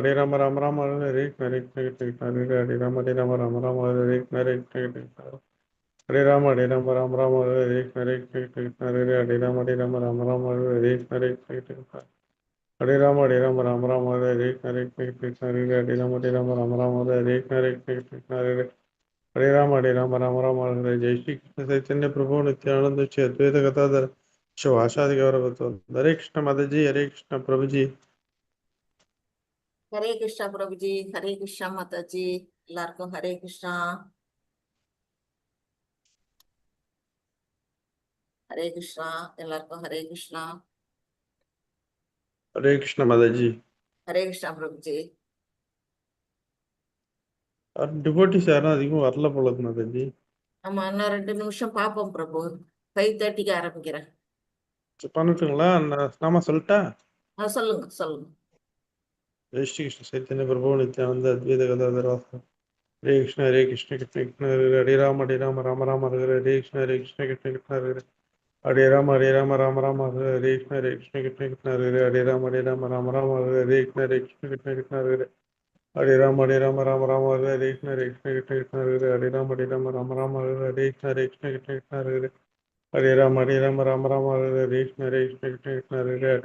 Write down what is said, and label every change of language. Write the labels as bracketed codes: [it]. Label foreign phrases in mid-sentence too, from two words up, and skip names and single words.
[sa] Rama Hare Hare, Hare Krishna, Hare Rama, Rama Hare Hare, Hare Krishna, Hare Rama, Rama Hare Hare, Hare Krishna, Hare Rama, Rama Hare Hare, Hare Krishna, Hare Rama, Rama Hare Hare, Hare Krishna, Hare Rama, Rama Hare Hare, Hare Krishna, Hare Rama, Rama Hare जय श्री कृष्ण चैतन्य प्रभु नित्यानंद श्री अद्वैत गदाधर शिवासादि गौरव [hi] हरे कृष्ण माता जी, हरे कृष्ण प्रभु जी. [ta] ஹரே கிருஷ்ணா பிரபுஜி, ஹரே கிருஷ்ணா மாதாஜி, எல்லாருக்கும் ஹரே கிருஷ்ணா. ஹரே கிருஷ்ணா, எல்லாருக்கும் ஹரே கிருஷ்ணா. [hi] हरे कृष्ण माता जी. [ta] ஹரே கிருஷ்ணா பிரபுஜி. டிவோட்டிஸ் யாரும் அதிகம் வரல போல இருக்கு மாதாஜி. ஆமா, இன்னும் 2 நிமிஷம் பார்ப்போம் பிரபு. 5:30க்கு ஆரம்பிக்கிறேன். பண்ணட்டுங்களா? நாம சொல்லட்டா? சொல்லுங்க சொல்லுங்க. [sa] जय श्री कृष्ण चैतन्य प्रभु नित्यानंद अद्वैत गदाधर हरे कृष्ण कृष्ण कृष्ण हरे राम, राम राम हरे हरे कृष्ण कृष्ण कृष्ण हरे राम, राम राम हरे कृष्ण कृष्ण हरे राम, राम राम हरे कृष्ण कृष्ण हरे राम, राम राम हरे कृष्ण कृष्ण हरे राम, राम राम हरे कृष्ण कृष्ण हरे राम, राम राम हरे कृष्ण हरे